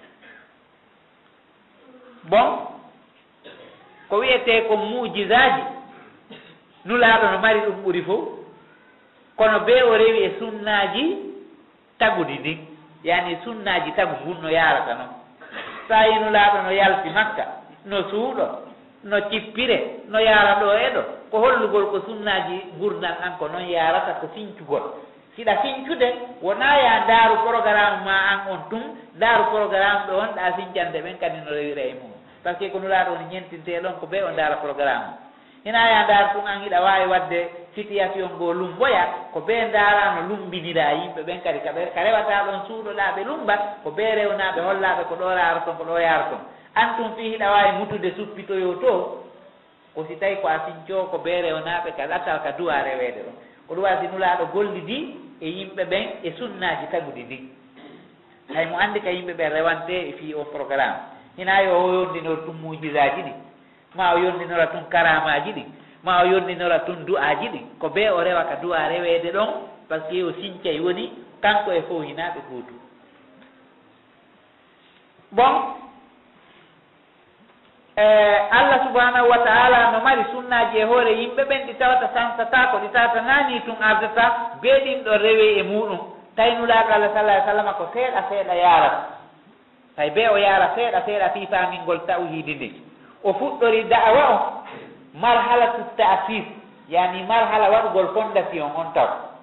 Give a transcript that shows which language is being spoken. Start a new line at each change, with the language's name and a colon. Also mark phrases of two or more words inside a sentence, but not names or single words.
Fula: bon ko wiyete ko mujisaji nulaaɗo no mari ɗum ɓuri fof kono be o rewi e sunnaji tagudi ndin yani sunnaji tagu ngun no yarata noon sa yi nulaaɗo no yalti makka no suuɗo no cippire no yara ɗo e ɗo ko hollugol ko sunnaji gurdal an ko noon yarata ko fincugol siɗa fincude wona ya ndaaru programme ma an on tun ndaaru programme ɗo on ɗa fincande ɓen kadi no rewira e mum
French: par ce que
Fula: ko nulaaɗo ne ñentinte ɗon ko ɓe o ndaara programme hina ya ndaar tun an hiɗa waawi waɗde situation ngoo lumboya ko ɓe ndaarano lumbinira yimɓe ɓen kadi ka rewata ɗon suuɗoɗaa ɓe lumba ko ɓe rewnaaɓe hollaaɓe ko ɗo raaro ton ko ɗo yaaro ton an tun fii hiɗa waawi mutude suppitoyo to ko si tawi ko a sincoo ko ɓe rewnaaɓe ka ɗattal ka duwa reweede ɗon ko ɗum wasi nulaaɗo gollidi e yimɓe ɓen e sunnaaji tagudi ndi hay mo anndi ka yimɓe ɓen rewante e fii o programme hina yo o yondinor tun muujisaaji ɗi ma o yondinora tun karamaji ɗi ma o yondinora tun du'aji ɗi ko ɓe o rewa ka du'a reweede ɗon
French: par ce que
Fula: o sincay woni kanko e fof hinaaɓe gootu bon Allah
Arabic: سبحانه وتعالى
Fula: no mari sunnaji e hoore yimɓe ɓen ɗi tawata sansata ko ɗi tawata naani tun ardata beeɗin ɗo rewe e muɗum taynulaaɗo Allah
Arabic: صلى عليه وسلم
Fula: ko seeɗa seeɗa yaarata tay be o yaara seeɗa seeɗa fii faamingol tawhidi ndi o fuɗɗori da'awa o
Arabic: مرحلة تأسيس
Fula: yani marhala waɗugol fondation on taw